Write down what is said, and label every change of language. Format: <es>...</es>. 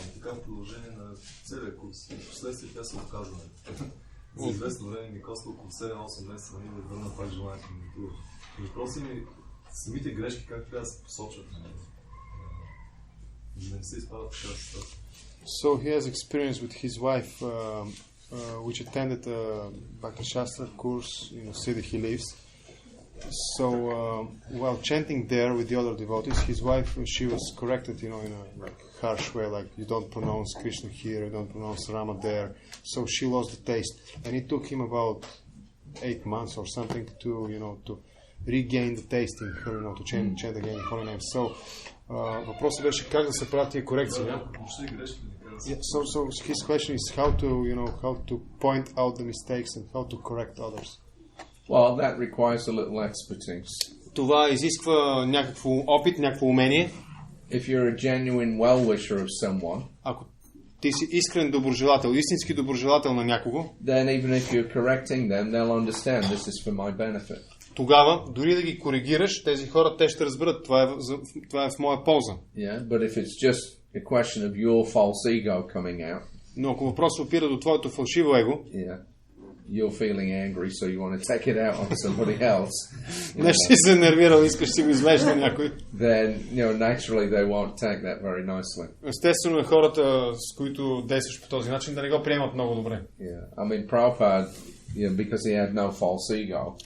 <bg>И така в продължение на целия курс. И в последствие тя се отказва. За известно време ми коства около 7-8 месеца да ми върна пак желанието ми да това. Въпросът ми, самите грешки как трябва да се посочват, за да не се изпадат така ситуация.</bg> <en>So he has experience with his wife, which attended a Bhakti Shastra course in the city he lives. So while chanting there with the other devotees, his wife, she was corrected, in a harsh way, like you don't pronounce Krishna here, you don't pronounce Rama there. So she lost the taste, and it took him about 8 months or something to regain the taste in her, to chant again holy names.</en> <bg>So въпросът беше как да се правят тия корекции.</bg> <en>Yeah, so his question is how to point out the mistakes and how to correct others. Well, that requires a little expertise.</en> <bg>Това изисква някакво опит, някакво умение.</bg> <en>If you're a genuine well-wisher of someone,</en> <bg>ако ти си искрен доброжелател, истински доброжелател на някого,</bg> <en>then even if you're correcting them, they'll understand this is for my benefit.</en> <bg>Тогава, дори да ги коригираш, тези хора, те ще разберат, това е в моя полза.</bg> <en>Yeah, but if it's just a question of your false ego coming out,</en> <bg>но ако въпросът опира до твоето фалшиво его,</bg> <en>yeah, you're feeling angry, so you want to take it out on somebody else.</en> <bg>Нещо си се нервирал, искаш си го излезеш на някой.</bg> <en>Then, naturally they won't take that very nicely.</en> <bg>Естествено, хората, с които действаш по този начин, да не го приемат много добре.</bg> <en>Yeah, I mean, Prabhupada, because he had no false ego.</en>